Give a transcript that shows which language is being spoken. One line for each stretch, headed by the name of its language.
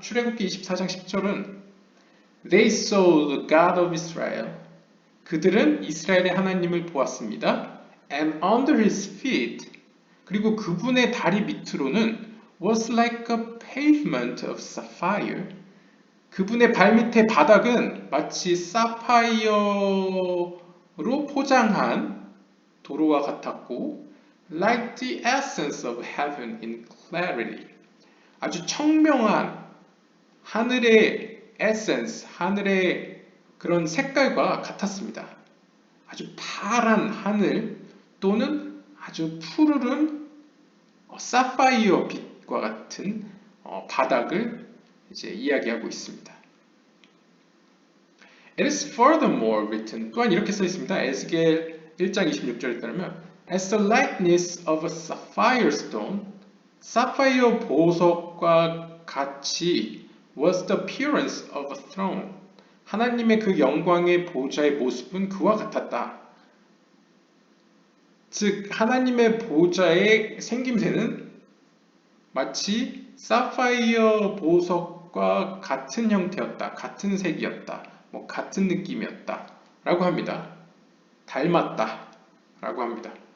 Korean: 출애굽기 24장 10절은
English: They saw the God of Israel.
Korean: 그들은 이스라엘의 하나님을 보았습니다.
English: And under his feet.
Korean: 그리고 그분의 다리 밑으로는
English: was like a pavement of sapphire.
Korean: 그분의 발밑의 바닥은 마치 사파이어로 포장한 도로와 같았고
English: like the essence of heaven in clarity.
Korean: 아주 청명한 하늘의 에센스, 하늘의 그런 색깔과 같았습니다. 아주 파란 하늘 또는 아주 푸르른 사파이어 빛과 같은 바닥을 이제 이야기하고 있습니다.
English: It is furthermore written.
Korean: 또한 이렇게 써 있습니다. 에스겔 1장 26절에 따르면
English: As the likeness of a sapphire stone,
Korean: 사파이어 보석과 같이
English: was the appearance of a throne.
Korean: 하나님의 그 영광의 보좌의 모습은 그와 같았다. 즉 하나님의 보좌의 생김새는 마치 사파이어 보석과 같은 형태였다. 같은 색이었다. 같은 느낌이었다. 라고 합니다. 닮았다. 라고 합니다.